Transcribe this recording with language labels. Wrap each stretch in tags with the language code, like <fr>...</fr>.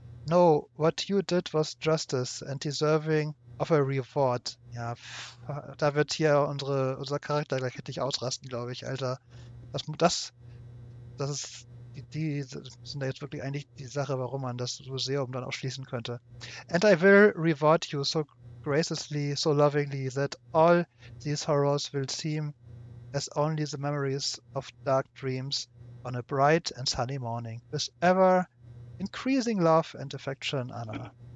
<en>No, what you did was justice and deserving of a reward.</en> <de>Ja, da wird hier unser Charakter gleich richtig ausrasten, glaube ich, Alter. Das ist die sind da jetzt wirklich eigentlich die Sache, warum man das Museum dann auch schließen könnte.</de> <en>And I will reward you so graciously, so lovingly, that all these horrors will seem as only the memories of dark dreams on a bright and sunny morning, with ever increasing love and affection, Anna.</en>